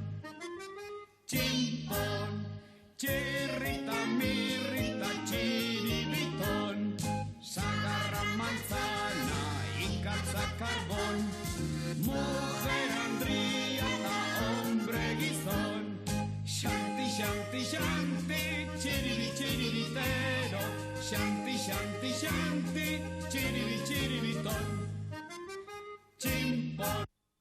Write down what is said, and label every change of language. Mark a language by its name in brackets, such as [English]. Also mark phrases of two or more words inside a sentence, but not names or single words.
[Spanish] Chimpón, chirrita, mirrita, chiribiton. Sagarra manzana y calza carbón. Mujer andriata, hombre guisón. [Sanskrit] Shanti, shanti, shanti, chiribitero. Shanti, shanti, shanti, chiribitón. [Spanish] Chimpón.